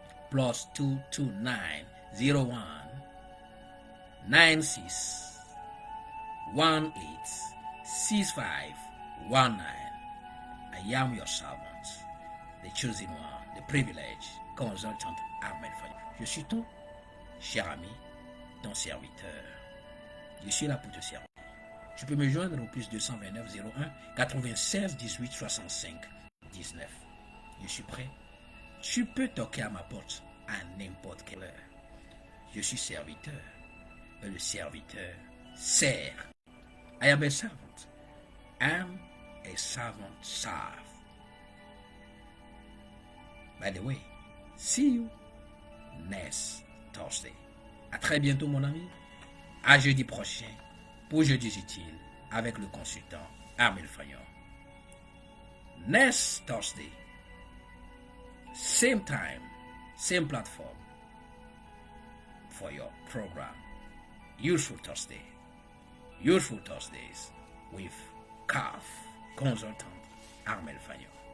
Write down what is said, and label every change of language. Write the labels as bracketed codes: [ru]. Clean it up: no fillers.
[fr] Plus 229 01 96 186519. [en] I am your servant, the chosen one, the privileged consultant Ahmed Fanny. [fr] Je suis ton cher ami, ton serviteur. Je suis là pour te servir. Tu peux me joindre au plus 229 01 96 18 65 19. Je suis prêt. Tu peux toquer à ma porte à n'importe quelle heure. Je suis serviteur, et le serviteur sert. [en] I am a servant. I'm a servant serve. By the way, see you next Thursday. [fr] À très bientôt, mon ami. À jeudi prochain pour Jeudis Utiles avec le consultant Armel Fagnon. [en] Next Thursday, same time, same platform for your program. Useful Thursday. Useful Thursdays with CAF consultant Armel Fagnon.